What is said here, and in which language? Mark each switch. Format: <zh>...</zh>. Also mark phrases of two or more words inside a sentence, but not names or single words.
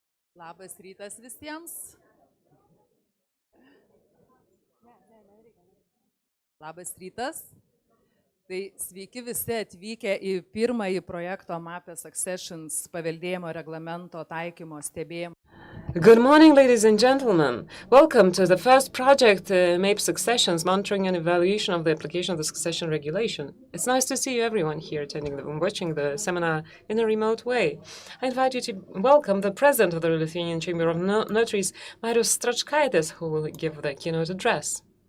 <lt>Labas rytas visiems. Labas rytas. Tai sveiki visi atvykę į pirmąjį projekto MAPE Successions paveldėjimo reglamento taikymo stebėjimą.</lt> <en>Good morning, ladies and gentlemen. Welcome to the first project, MAPE Successions, Monitoring and Evaluation of the Application of the Succession Regulation. It's nice to see you, everyone here attending and watching the seminar in a remote way. I invite you to welcome the President of the Lithuanian Chamber of Notaries, Marius Stračkaitis, who will give the keynote address.</en>